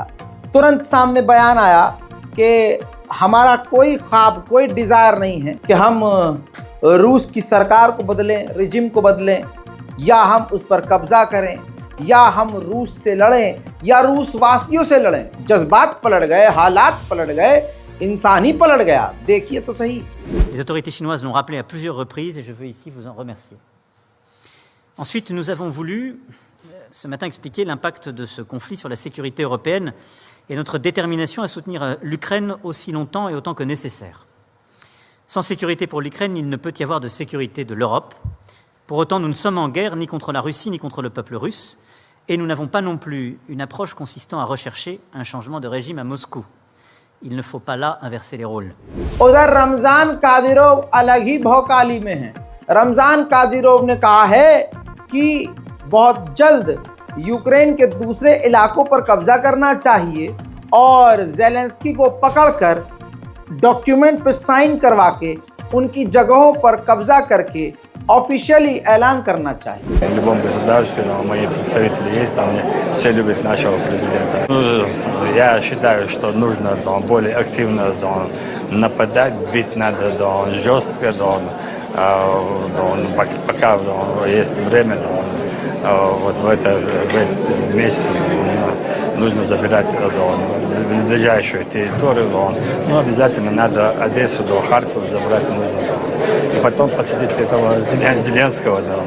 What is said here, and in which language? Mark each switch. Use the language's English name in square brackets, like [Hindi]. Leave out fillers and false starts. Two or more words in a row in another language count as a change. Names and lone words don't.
[Hindi] तुरंत सामने बयान आया कि हमारा कोई ख्वाब, कोई डिजायर नहीं है कि हम रूस की सरकार को बदलें, रिजिम को बदलें, या हम उस पर कब्जा करें, या हम रूस से लड़ें, या रूस वासियों से लड़ें। जज्बात पलट गए, हालात पलट गए, इंसान ही पलट गया। देखिए तो सही। [French] Les autorités chinoises l'ont rappelé à plusieurs reprises et je veux ici vous en remercier. Ensuite, nous avons voulu ce matin expliquer l'impact de ce conflit sur la sécurité européenne et notre détermination à soutenir l'Ukraine aussi longtemps et autant que nécessaire. Sans sécurité pour l'Ukraine, il ne peut y avoir de sécurité de l'Europe. Pour autant, nous ne sommes en guerre ni contre la Russie ni contre le peuple russe, et nous n'avons pas non plus une approche consistant à rechercher un changement de régime à Moscou. Il ne faut pas là inverser les rôles. [Hindi] उधर रमजान कादिरोव अलग ही भौकाली में हैं। रमजान कादिरोव ने कहा है कि बहुत जल्द यूक्रेन के दूसरे इलाकों पर कब्जा करना चाहिए और ज़ेलेंस्की को पकड़कर डॉक्यूमेंट पर साइन करवा के उनकी जगहों पर कब्जा करके ऑफिशियली ऐलान करना चाहिए। [Russian] В любом государстве, мои представители есть, там все любят нашего президента. Я считаю, что нужно более активно нападать, бить надо жестко, пока есть время, вот в этот месяц нужно забирать ближайшую территорию, но обязательно надо Одессу до Харькова забрать нужно, и потом посадить этого Зеленского,